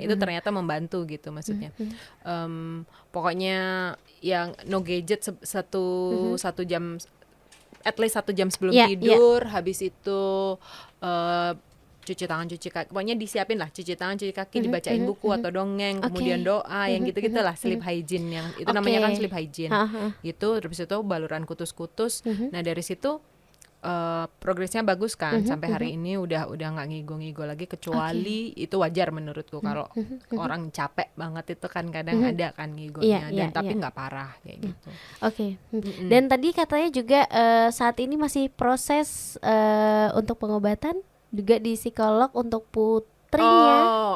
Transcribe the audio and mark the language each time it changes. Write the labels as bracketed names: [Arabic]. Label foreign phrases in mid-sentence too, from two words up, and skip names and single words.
[Indonesian] Itu ternyata membantu gitu maksudnya. Pokoknya yang [English] no gadget [Indonesian] satu jam, [English] at least [Indonesian] 1 jam sebelum tidur. Habis itu cuci tangan, cuci kaki, pokoknya disiapin lah cuci tangan, cuci kaki, dibacain buku atau dongeng, kemudian doa, yang gitu-gitu lah, [English] sleep hygiene, [Indonesian] yang itu namanya kan [English] sleep hygiene [Indonesian] gitu. Terus itu baluran kutus-kutus. Nah dari situ progresnya bagus kan, sampai hari ini udah nggak ngigo-ngigo lagi, kecuali itu wajar menurutku kalau orang capek banget itu kan kadang ada kan ngigonya, dan tapi nggak parah kayak gitu. Dan tadi katanya juga saat ini masih proses untuk pengobatan juga di psikolog untuk putrinya.